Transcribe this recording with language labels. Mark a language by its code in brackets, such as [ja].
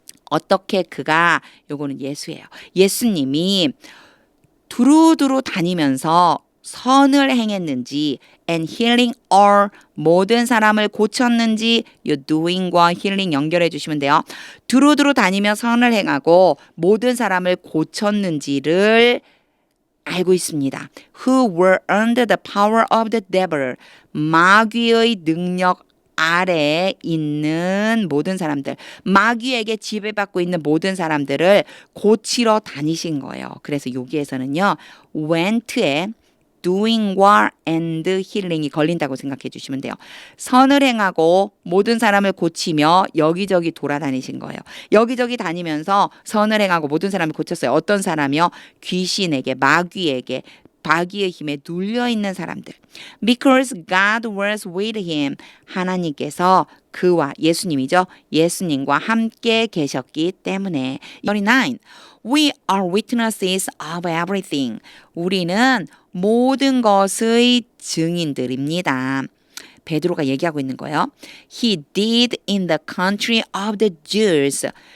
[ko] 어떻게 그가 요거는 예수예요. 예수님이 두루두루 다니면서 선을 행했는지 [en] and healing all [ko] 모든 사람을 고쳤는지 요 doing과 healing 연결해 주시면 돼요. 두루두루 다니며 선을 행하고 모든 사람을 고쳤는지를 알고 있습니다. [en] Who were under the power of the devil. [ko] 마귀의 능력 아래에 있는 모든 사람들. 마귀에게 지배받고 있는 모든 사람들을 고치러 다니신 거예요. 그래서 여기에서는요. went에 doing과 and healing이 걸린다고 생각해 주시면 돼요. 선을 행하고 모든 사람을 고치며 여기저기 돌아다니신 거예요. 여기저기 다니면서 선을 행하고 모든 사람을 고쳤어요. 어떤 사람이요? 귀신에게, 마귀에게, 마귀의 힘에 눌려있는 사람들. [en] Because God was with him. [ko] 하나님께서 그와 예수님이죠. 예수님과 함께 계셨기 때문에. 39. [en] We are witnesses of everything. [ko] 우리는 모든 것의 증인들입니다. 베드로가 얘기하고 있는 거예요. [en] He did in the country of the Jews.